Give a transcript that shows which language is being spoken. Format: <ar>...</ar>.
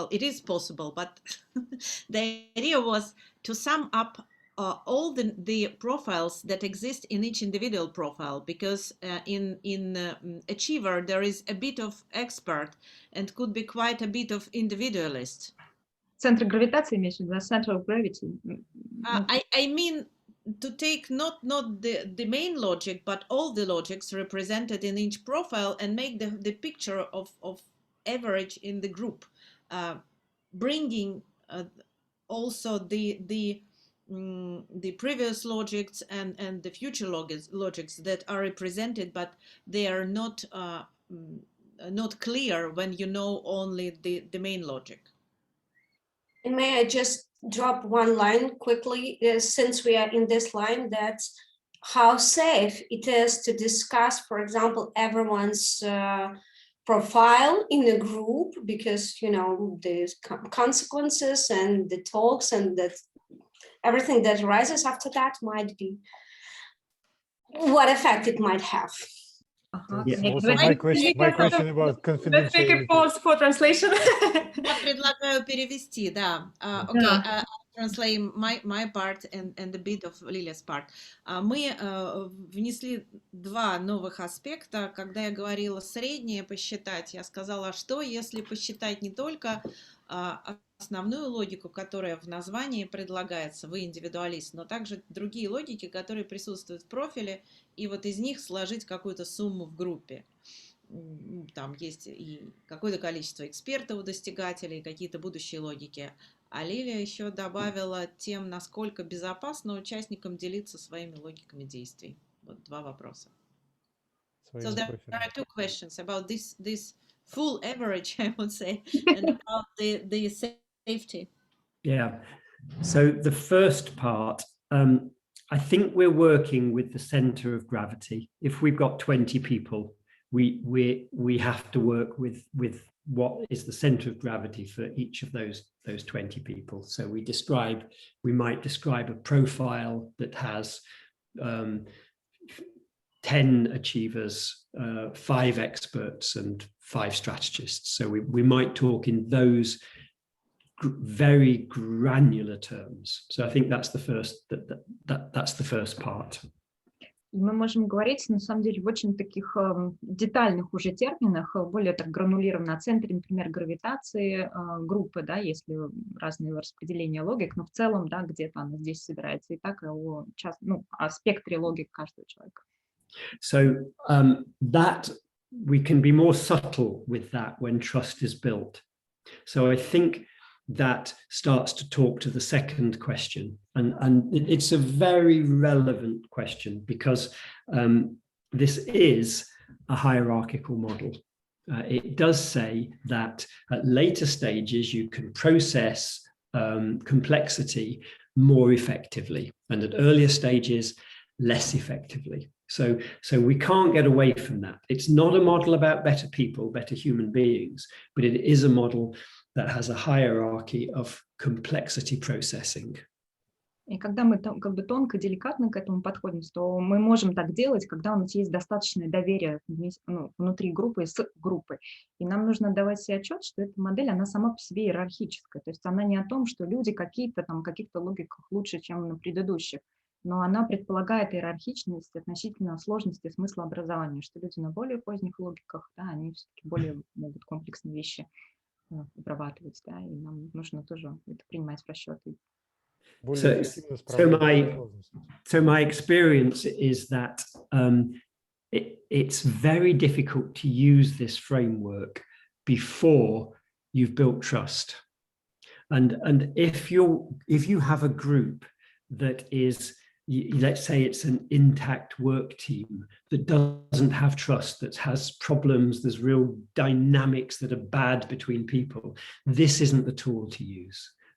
<en>Well, it is possible, but the idea was to sum up all the profiles that exist in each individual profile, because in achiever there is a bit of expert and could be quite a bit of individualist.</en> <ru>Центр гравитации, имеешь в виду,</ru> <en>center of gravity? I mean to take not the main logic, but all the logics represented in each profile and make the picture of average in the group, bringing also the previous logics and the future logics that are represented, but they are not clear when you know only the main logic. And may I just drop one line quickly, since we are in this line, that's how safe it is to discuss, for example, everyone's profile in a group, because, you know, there's consequences and the talks and that everything that arises after that might be what effect it might have. Also, my question about confidentiality. Let's take a pause for translation.</en> <ru>Я предлагаю перевести, да.</ru> <en>Okay, translate my part and a bit of Lilia's part.</en> <ru>Мы внесли два новых аспекта. Когда я говорила среднее посчитать, я сказала, что если посчитать не только основную логику, которая в названии предлагается, вы индивидуалист, но также другие логики, которые присутствуют в профиле, и вот из них сложить какую-то сумму в группе. Там есть и какое-то количество экспертов, достигателей, какие-то будущие логики. А Лилия еще добавила тем, насколько безопасно участникам делиться своими логиками действий. Вот два вопроса.</ru> <en>So there are two questions about this full average, I would say, and about the safety. Yeah. So the first part, I think we're working with the center of gravity. If we've got 20 people, we have to work with what is the center of gravity for each of those 20 people. So we might describe a profile that has 10 achievers, 5 experts, and 5 strategists. So we might talk in those very granular terms. So I think that's the first part.</en> <ru>Мы можем говорить, на самом деле, в очень таких детальных уже терминах, более так гранулированно о центре, например, гравитации группы, да, если разные распределения логик, но в целом, да, где-то она здесь собирается, и так о спектре логик каждого человека.</ru> <en>So that we can be more subtle with that when trust is built. So I think that starts to talk to the second question, and it's a very relevant question because this is a hierarchical model. It does say that at later stages you can process complexity more effectively, and at earlier stages less effectively. So we can't get away from that. It's not a model about better people, better human beings, but it is a model that has a hierarchy of complexity processing.</en> <ru>И когда мы как бы тонко, деликатно к этому подходим, то мы можем так делать, когда у нас есть достаточное доверие внутри группы и с группой. И нам нужно давать себе отчет, что эта модель, она сама по себе иерархическая. То есть она не о том, что люди какие-то там, каких-то логиках лучше, чем на предыдущих, но она предполагает иерархичность относительно сложности смыслообразования, что люди на более поздних логиках, да, они все-таки более могут комплексные вещи обрабатывать, да, и нам нужно тоже это принимать в расчет.</ru> <en>So my experience is that it's very difficult to use this framework before you've built trust. And if you have a group that is, let's say it's an intact work team that doesn't have trust, that has problems, there's real dynamics that are bad between people, this isn't the tool to use.</en>